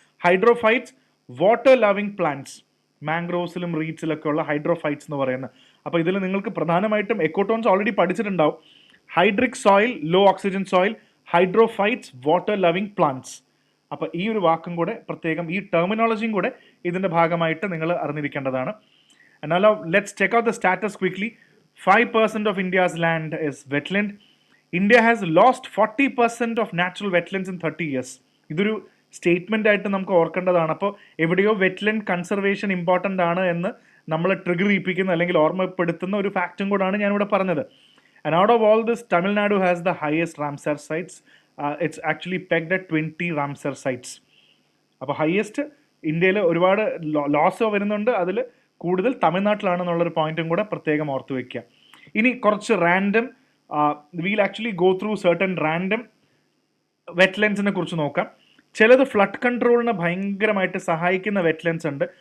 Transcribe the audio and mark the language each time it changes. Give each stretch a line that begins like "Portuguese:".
Malayalam: Hydrophytes water loving plants, മാംഗ്രോവ്സിലും റീഡ്സിലൊക്കെ ഉള്ള hydrophytes എന്ന് പറയുന്നത്. അപ്പോൾ ഇതിൽ നിങ്ങൾക്ക് പ്രധാനമായിട്ടും എക്കോട്ടോൺസ് already പഠിച്ചിട്ടുണ്ടാവും. ഹൈഡ്രിക് soil, law oxygen soil, hydrophytes, water loving plants. അപ്പോൾ ഈ ഒരു വാക്കും കൂടെ പ്രത്യേകം, ഈ ടെർമിനോളജിയും കൂടെ ഇതിൻ്റെ ഭാഗമായിട്ട് നിങ്ങൾ അറിഞ്ഞിരിക്കേണ്ടതാണ്.
English: And now let's check out the status quickly. 5% of India's land is wetland. India has lost 40% of natural wetlands in 30 years.
Malayalam: ഇതൊരു സ്റ്റേറ്റ്മെന്റ് ആയിട്ട് നമുക്ക് ഓർക്കേണ്ടതാണ്. അപ്പോൾ എവിടെയോ വെറ്റ്ലൻഡ് കൺസർവേഷൻ ഇമ്പോർട്ടൻ്റ് ആണ് എന്ന് നമ്മൾ ട്രിഗർ ചെയ്യിപ്പിക്കുന്ന അല്ലെങ്കിൽ ഓർമ്മപ്പെടുത്തുന്ന ഒരു ഫാക്റ്റും കൂടാണ് ഞാനിവിടെ പറഞ്ഞത്.
English: And out of all this, Tamil Nadu has the highest Ramsar sites. It's actually pegged at 20 Ramsar sites.
Malayalam: അപ്പോൾ ഹയസ്റ്റ് ഇന്ത്യയിൽ ഒരുപാട് ലോസ് വരുന്നുണ്ട്, അതിൽ കൂടുതൽ തമിഴ്നാട്ടിലാണെന്നുള്ളൊരു പോയിന്റും കൂടെ പ്രത്യേകം ഓർത്ത് വയ്ക്കുക. ഇനി കുറച്ച് random,
English: we'll actually go through certain random
Malayalam: വെറ്റ്ലൻഡ്സിനെ കുറിച്ച് നോക്കാം. ചിലത് ഫ്ലഡ് കൺട്രോളിന് ഭയങ്കരമായിട്ട് സഹായിക്കുന്ന വെറ്റ്ലൻഡ്സ് ഉണ്ട്.